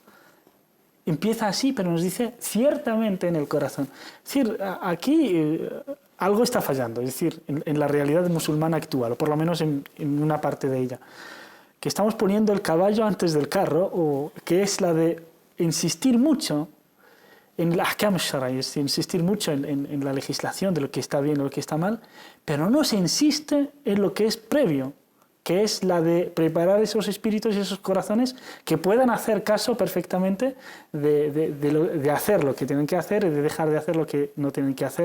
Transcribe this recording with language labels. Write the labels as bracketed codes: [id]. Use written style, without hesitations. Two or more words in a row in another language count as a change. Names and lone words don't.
[es] Empieza así, pero nos dice ciertamente en el corazón. Es decir, aquí algo está fallando, es decir, en la realidad musulmana actual, o por lo menos en una parte de ella, que estamos poniendo el caballo antes del carro, o que es la de insistir mucho en el [ar] أحكام الشرائع, [es] es decir, insistir mucho en la legislación de lo que está bien o lo que está mal, pero no se insiste en lo que es previo, que es la de preparar esos espíritus y esos corazones que puedan hacer caso perfectamente de hacer lo que tienen que hacer y de dejar de hacer lo que no tienen que hacer.